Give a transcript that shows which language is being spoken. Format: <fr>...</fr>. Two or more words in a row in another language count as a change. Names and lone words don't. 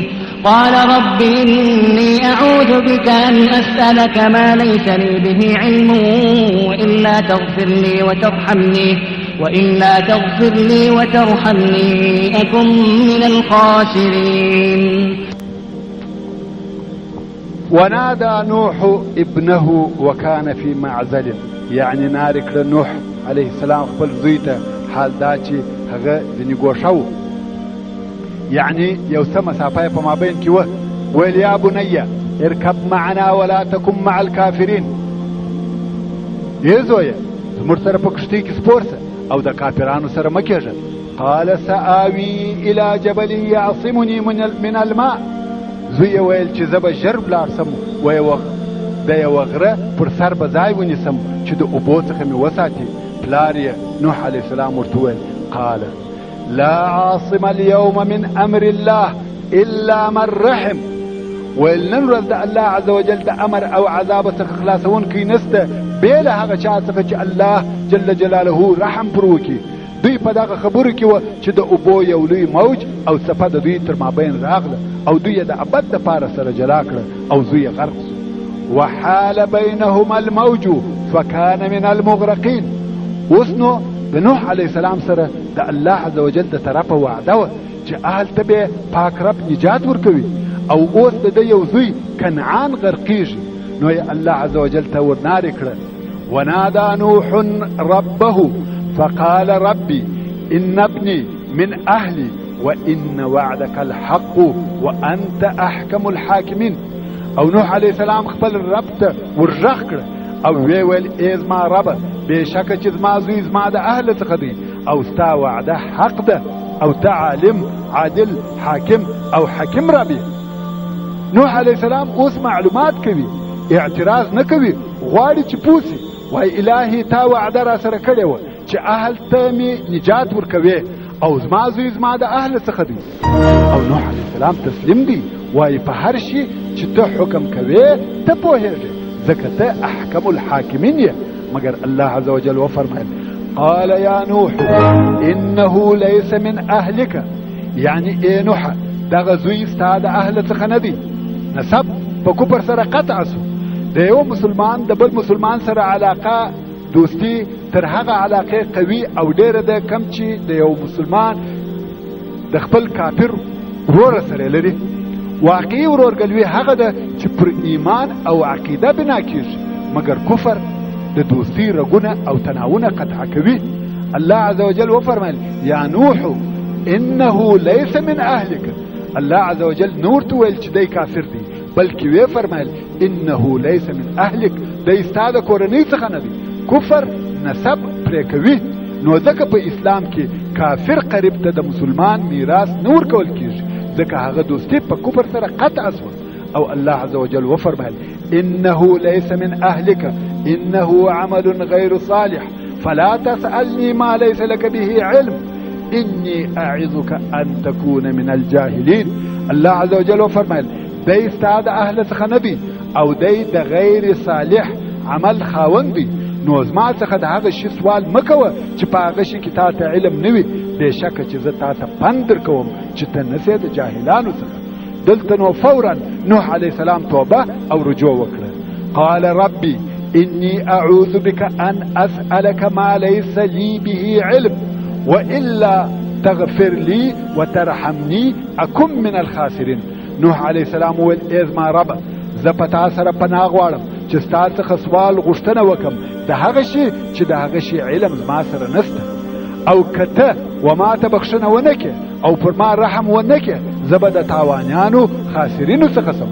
<ar>قال رب إني أعوذ بك أن أسألك ما ليس لي به علم وإلا تغفر لي وترحمني أكن من الخاسرين. ونادى نوح ابنه وكان في معزل</ar> <ps>يعني نارك لنوح عليه السلام خپل زوی ته حال دا چې هغه ځینې ګوښه و يعني یو څه مسافه په مابین کې وه.</ps> <ar>ویل یا بنیه ارکب معنا ولا تکن مع الکافرین.</ar> <ps>ای زویه زموږ سره په کښتۍ کې سپور سه او د کافرانو سره مه کېږه.</ps> <ar>قال سآوي الى جبل يعصمني من الماء.</ar> <ps>زوی ویل چې زه به ژر ولاړ سم د یوه غره پر سر به ځای ونیسم چې د اوبو څخه مې وساتي. پلار یې نوح علیه السلام ورته وویل</ps> <ar>قال لا عاصم اليوم من امر الله الا من رحم.</ar> <ps>ویل نن ورځ د الله عز وجل د امر او عذاب څخه خلاصونکی نسته بې له هغه چا څخه چې الله جل جلاله رحم پر وکړي. دوی په دغه خبرو کې وه چې د اوبو یو لوی موج او څپه د دوی تر مابین راغله او دوی یې د ابد دپاره سره جلا کړه او زوی یې غرق سو.</ps> <ar>وحال بینهما الموج فکان من المغرقین.</ar> <ps>اوس نو د نوح علیه السلام سره د الله عز وجل د طرفه وعده وه چې هلته به پاک رب نجات ورکوي او اوس د ده یو زوی کنعان غرقیږي. نو یې الله عز وجل ته ورنارې کړه.</ps> <ar>ونادى نوح ربه فقال ربي إن ابني من أهلي وإن وعدك الحق وأنت أحكم الحاكمين.</ar> <ps>او نوح علیه السلام خپل رب ته ورغږ کړه او ویې ویل ای زما ربه بېشکه چې زما زوی زما د اهله څخه دی او ستا وعده حق ده او ته عالم عادل حاکم او حکیم رب یې. نوح علیه السلام اوس معلومات کوي اعتراض نه کوي غواړي چې پوه سي. وای الهي تا وعده را سره کړې وه چې اهل ته مې نجات ورکوې او زما زوی زما د اهله څخه دی. او نوح علیه السلام تسلیم دی وای په هر شي چې ته حکم کوې ته پوهېږې ځکه ته</ps> <ar>احکم الحاکمین</ar> <ps>یې. مگر الله عز وجل وفرمایل</ps> <ar>قال یا نوح انه ليس من اهلك</ar> <ps>يعني اے نوح دغه زوی ستا د اهله څخه نه دی. نسب په کفر سره قطع سو. د یو مسلمان د بل مسلمان سره علاقه دوستی تر هغه علاقه قوي او ډیره ده کم چې د یو مسلمان د خپل کافر ورور سره لري. واقعي ورورګلوي هغه ده چې پر ایمان او عقیده بنا کیږي، مګر کفر د دوستی رګونه او تناونه قطع کوي. الله عز وجل وفرمایل</ps> <ar>یا نوح انه ليس من اهلك.</ar> <ps>الله عز وجل نور ته ویل چې دی کافر دی، بلکې وی فرمایل</ps> <ar>انه ليس من اهلك،</ar> <ps>دی ستا د کورنۍ څخه نه دی. کفر نسب پرې کوي. نو ځکه په اسلام کې کافر قریب ته د مسلمان میراث نور کول کیږي، ځکه هغه دوستی په کفر سره قطع شوه. او الله عز وجل وفرمایل</ps> <ar>انه ليس من اهلك انه عمل غير صالح فلا تسألني ما ليس لك به علم إني أعظك أن تكون من الجاهلين.</ar> <ps>الله عز وجل وفرمایل دی ستا د اهل څخه نه دی او دی د غیر صالح عمل خاوند دی. نو زما څخه د هغه شي سوال مکوه چې په هغه شي کې تا ته علم نه وي. بېشکه چې زه تا ته پند درکوم چې ته نسې د جاهلانو څخه. دلته نو فورا نوح علیه السلام توبه او رجوع وکړه.</ps> <ar>قال ربي إني أعوذ بك أن أسألك ما ليس لي به علم وإلا تغفر لي وترحمني أكن من الخاسرين.</ar> <ps>نوح عليه السلام ویل ای زما رب زه په تا سره پناه غواړم چې ستا څخه سوال غوښتنه وکم د هغه شي چې د هغه شي علم زما سره نشته، او که ته وما ته بخښنه ونه کړې او پر ما رحم ونه کړې زه به د تاوانیانو خاسرینو څخه سم.</ps>